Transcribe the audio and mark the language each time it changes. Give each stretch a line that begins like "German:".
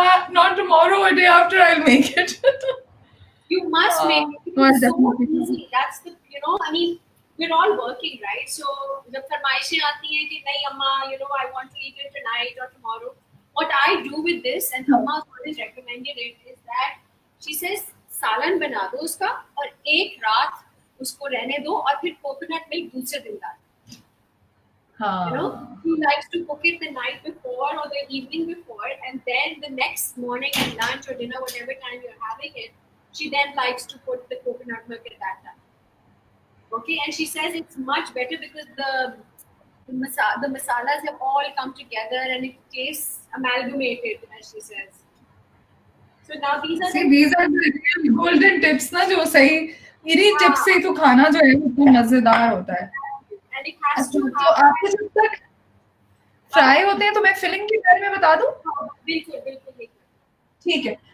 English: Not tomorrow, a day after, I'll make it. You must make it. No, It's so definitely. easy. That's the I mean, we're all working, right? So
Hindi: जब फरमाइशें आती हैं कि नहीं अम्मा,
English: I want to eat it tonight or tomorrow. What I do with this, and Amma always recommended it, is that she says
Hindi: सालन बना दो उसका और एक रात उसको रहने दो और फिर कोकोनट मिल्क दूसरे दिन डालो.
English: He likes to cook it the night before or the evening before, and then the next morning at lunch or dinner, whatever time you're having it, she then likes to put the coconut milk at that time. Okay, and she says it's much better because the masalas have all come together and it tastes amalgamated, as she says. So now these are the real golden tips
Hindi: ना जो सही इन्हीं tips से तो खाना जो है वो मजेदार होता है.
English: And it has to
Hindi: तो आपके जब तक फ्राई होते हैं तो मैं फिलिंग के बारे में बता दूं. बिल्कुल ठीक है.